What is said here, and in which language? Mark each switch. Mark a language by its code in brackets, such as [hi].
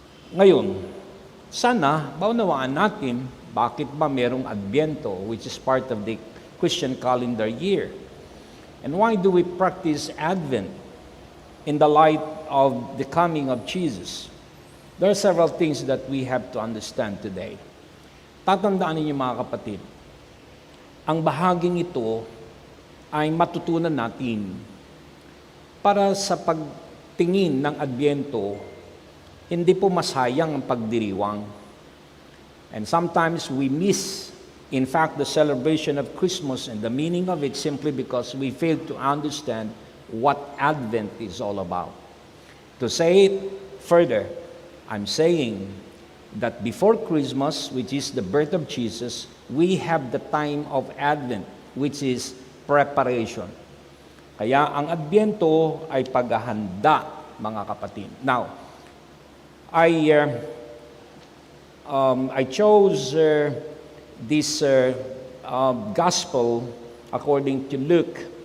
[tl] Ngayon, sana maunawaan natin bakit ba merong Adbyento, [en] which is part of the Christian calendar year. And why do we practice Advent in the light of the coming of Jesus? There are several things that we have to understand today. [tl] Tatandaan ninyo mga kapatid, ang bahaging ito ay matutunan natin para sa pagtingin ng Adbyento. Hindi po masayang ang pagdiriwang. [en] And sometimes we miss, in fact, the celebration of Christmas and the meaning of it simply because we fail to understand what Advent is all about. To say it further, I'm saying that before Christmas, which is the birth of Jesus, we have the time of Advent, which is preparation. [tl] Kaya ang Adbyento ay paghahanda, mga kapatid. [en] Now, I I chose this gospel according to Luke.